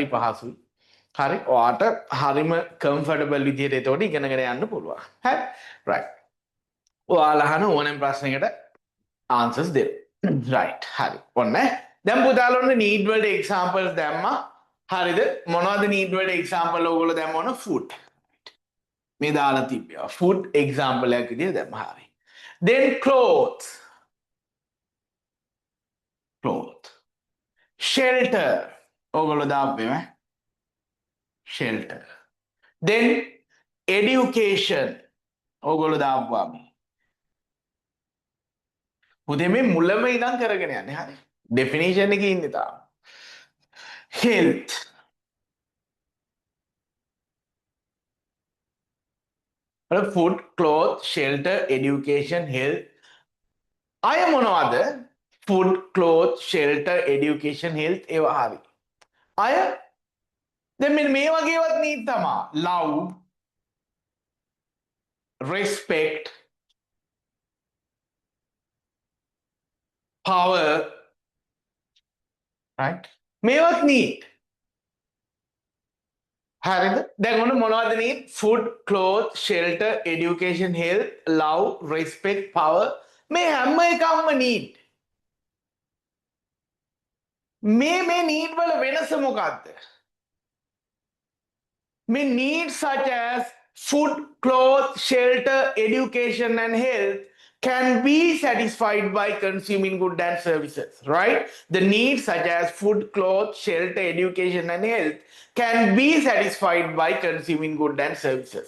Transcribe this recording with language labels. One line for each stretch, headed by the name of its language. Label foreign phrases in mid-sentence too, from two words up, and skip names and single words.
Sinhala: පහසුයි හරි ඔයාට හරිම කම්ෆර්ටබල් විදිහට එතකොට ඉගෙනගෙන යන්න පුළුවන් හරි right ඔයාලා අහන ඕනෑම ප්‍රශ්නයකට answers දෙන්න right හරි ඔන්න දැන් පුතාලා ඔන්න need වලට examples දැම්මා හරිද මොනවද need වලට example ඕගොල්ලෝ දැම්ම ඔන්න food මේ දාලා තිබ්බා
English: food example
Sinhala: එකක් විදිහට දැම්මා හරි
English: then clothes
Sinhala: shelter ඕගොල්ලෝ දාපේ
English: shelter then education
Sinhala: ඕගොල්ලෝ දාපුවා පුතේ මේ මුලම ඉඳන් කරගෙන යන්නේ හරි definition එකේ ඉන්නේ තාම health
English: food clothes shelter education health
Sinhala: අය මොනවද
English: food clothes shelter education health
Sinhala: ඒවා හරි අය දැන් මෙන්න මේ වගේවත් need තමයි love
English: respect power right මේවත් need
Sinhala: හරිද දැන් ඔන්න මොනවද
English: need food clothes shelter education health love respect power
Sinhala: මේ හැම එකක්ම
English: need
Sinhala: මේ need වල වෙනස මොකක්ද මේ
English: need such as food clothes shelter education and health can be satisfied by consuming goods and services, right? The needs such as food, clothes, shelter, education, and health can be satisfied by consuming goods and services.